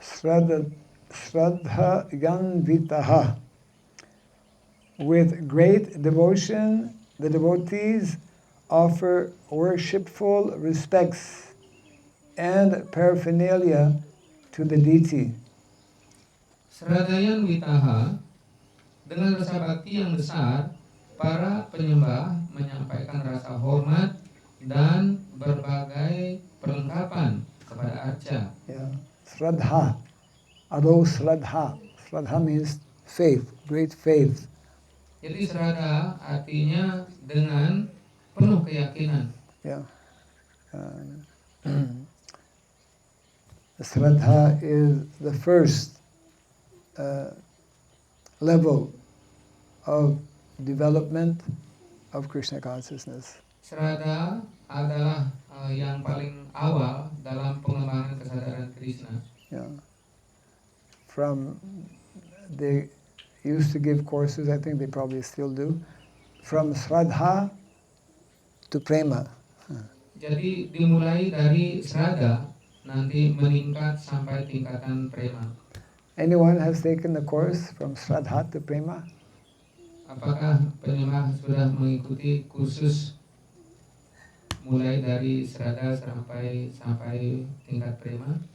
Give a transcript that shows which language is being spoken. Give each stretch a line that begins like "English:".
Sanskrit: Shraddha Yanvitaha.
English: With great devotion, the devotees offer worshipful respects and paraphernalia to the deity.
Sanskrit: Sradayan Witaha,
Indonesian: dengan rasa bakti yang besar, para penyembah menyampaikan rasa hormat dan berbagai perlengkapan kepada arca.
Sanskrit: Yeah. Shraddha. Ado Shraddha.
English: Shraddha means faith, great faith.
Indonesian: Jadi Srada artinya dengan penuh keyakinan.
English: Yeah. Shraddha is the first level of development of Krishna consciousness.
Indonesian: Srada adalah yang paling awal dalam pengembangan kesadaran Krishna.
English: Yeah. They used to give courses, I think they probably still do, from Shraddha to Prema.
Indonesian: Jadi dimulai dari Srada, nanti meningkat sampai tingkatan Prema.
English: Anyone has taken the course from Shraddha to Prema?
Indonesian: Apakah penyembah sudah mengikuti kursus mulai dari Srada sampai tingkat Prema?